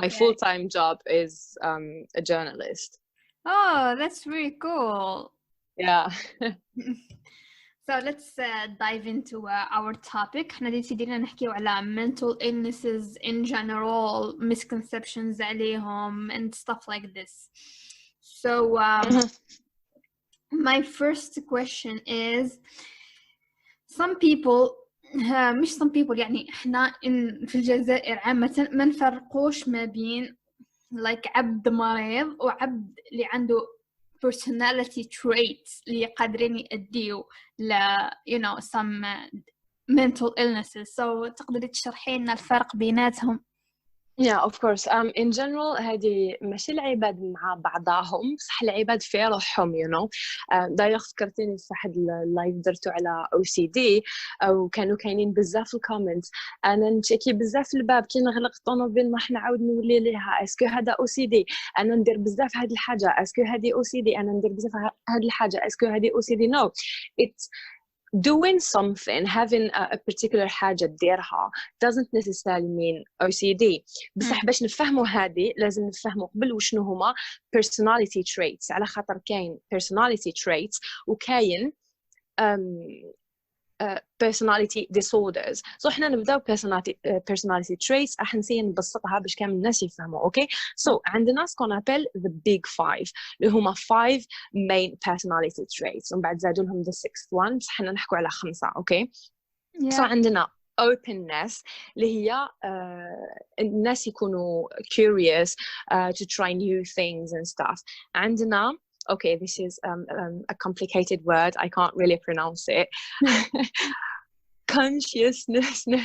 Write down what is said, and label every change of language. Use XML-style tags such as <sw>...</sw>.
<en>My full-time job is a journalist. Oh, that's really cool. Yeah. So let's dive into our topic.</en> <ar>احنا دينا نحكيو على</ar> <en>mental illnesses in general, misconceptions</en> <ar>عليهم</ar> <en>and stuff like this. So my first question is, some people</en> <ar>مش</ar> <en>some people</en> <ar>يعني احنا في الجزائر عامة ما نفرقوش ما بين عبد مريض وعبد اللي عنده</ar> <en>personality traits</en> <ar>اللي قادرين يؤديوا ل</ar> <en>some mental illnesses. So</en> <ar>تقدري تشرحي لنا الفرق بيناتهم؟</ar> <en>Yeah, of course. In general</en> <ar>هذه ماشي العباد مع بعضهم، صح العباد في روحهم داير فكرتيني في واحد اللايف درتو على OCD وكانوا كاينين بزاف في الكومنتس. انا نتشيكي بزاف الباب كي نغلق الطوموبيل ما نعاود نولي ليها اسكو هذا OCD، انا ندير بزاف هذه الحاجه اسكو هذه OCD، انا ندير بزاف هذه الحاجه اسكو هذه OCD.</ar> <en>No, it's doing something, having a particular</en> <ar>حاجة تديرها</ar> <en>doesn't necessarily mean OCD.</en> <ar>بصح باش نفهموا هذه لازم نفهموا قبل وشنو هما</ar> <en>personality traits،</en> <ar>على خاطر كاين personality traits وكاين</ar> <en>personality disorders. So</en> <ar>احنا نبداو</ar> <en>personality traits،</en> <ar>راح نسيي نبسطها باش كامل الناس يفهموا. اوكي سو عندنا سكون ابل</ar> <en>the big five</en> <ar>اللي هما</ar> <en>5 main personality traits،</en> <ar>ومن بعد زادوا لهم</ar> <en>the sixth one،</en> <ar>بس احنا نحكوا على 5. اوكي</ar> <en>so</en> <ar>عندنا</ar> <en>openness</en> <ar>اللي هي الناس يكونوا</ar> <en>curious to try new things and stuff.</en> <ar>عندنا</ar> <en>okay, this is a complicated word. I can't really pronounce it. Consciousness.</en>